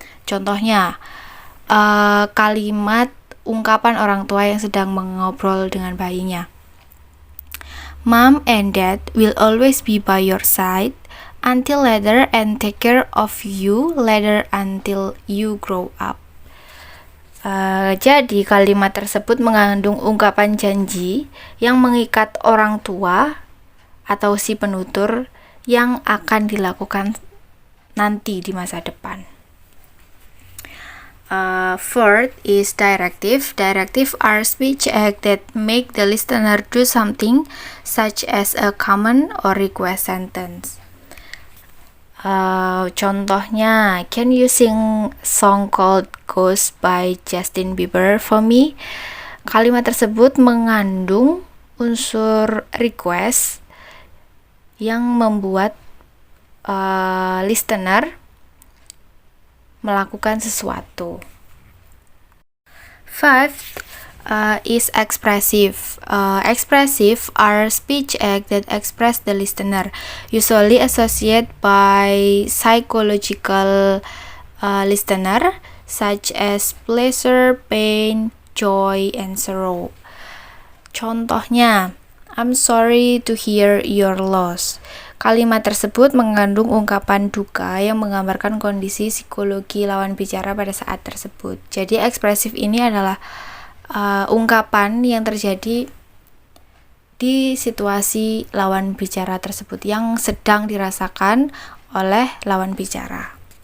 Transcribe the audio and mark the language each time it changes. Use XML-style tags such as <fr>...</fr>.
<id>Contohnya, kalimat ungkapan orang tua yang sedang mengobrol dengan bayinya.</id> <en>Mom and Dad will always be by your side until later and take care of you later until you grow up.</en> <id>Jadi kalimat tersebut mengandung ungkapan janji yang mengikat orang tua atau si penutur yang akan dilakukan nanti di masa depan.</id> <en>Fourth is directive. Directive are speech act that make the listener do something, such as a command or request sentence.</en> <id>Contohnya,</id> <en>can you sing song called Ghost by Justin Bieber for me?</en> <id>Kalimat tersebut mengandung unsur request yang membuat listener melakukan sesuatu.</id> <en>Fifth is expressive. Expressive are speech act that express the listener, usually associated by psychological listener, such as pleasure, pain, joy, and sorrow.</en> <id>Contohnya,</id> <en>I'm sorry to hear your loss.</en> <id>Kalimat tersebut mengandung ungkapan duka yang menggambarkan kondisi psikologi lawan bicara pada saat tersebut. Jadi ekspresif ini adalah ungkapan yang terjadi di situasi lawan bicara tersebut yang sedang dirasakan oleh lawan bicara.</id>